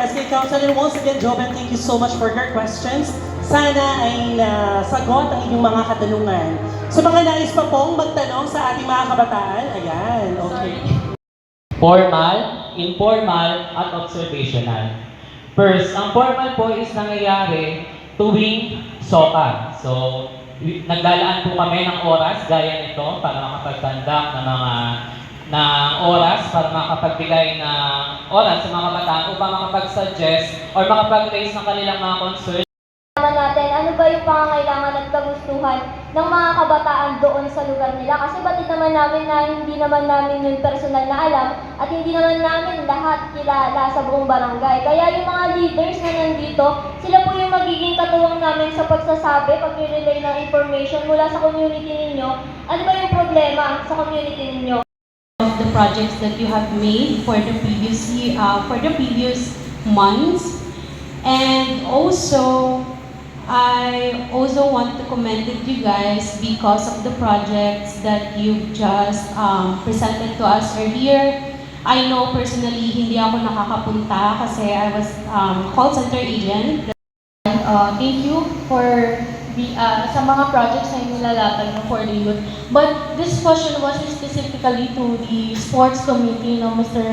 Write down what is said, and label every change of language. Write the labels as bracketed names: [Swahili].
[English] SK Councilor, once again, Joben, thank you so much for your questions. [Filipino] Sana ay nasagot ang inyong mga katanungan. So mga nais pa pong magtanong sa ating mga kabataan, ayan, okay. [English] Formal, informal, at observational. [Filipino] First, ang formal po is nangyayari tuwing SOCA. So, naglalaan po kami ng oras gaya nito para makapagtandak ng oras para makapagbigay ng oras sa mga kabataan upang makapag-suggest or makapag-raise ng kanilang mga concerns. Natin, ano ba yung pangangailangan at kagustuhan ng mga kabataan doon sa lugar nila? Kasi batid naman namin na hindi naman namin yung personal na alam at hindi naman namin lahat kilala sa buong barangay. Kaya yung mga leaders na nandito, sila po yung magiging katuwang namin sa pagsasabi, pag-relay ng information mula sa community ninyo. Ano ba yung problema sa community ninyo? [English] Of the projects that you have made for the previous months, and also I also want to commend you guys because of the projects that you've just presented to us earlier. I know personally [Filipino] hindi ako nakakapunta kasi [English] I was call center agent. Thank you for [Filipino] sa mga projects na nilalatag ng [English] for the youth. But this question was specifically to the sports committee, Mr.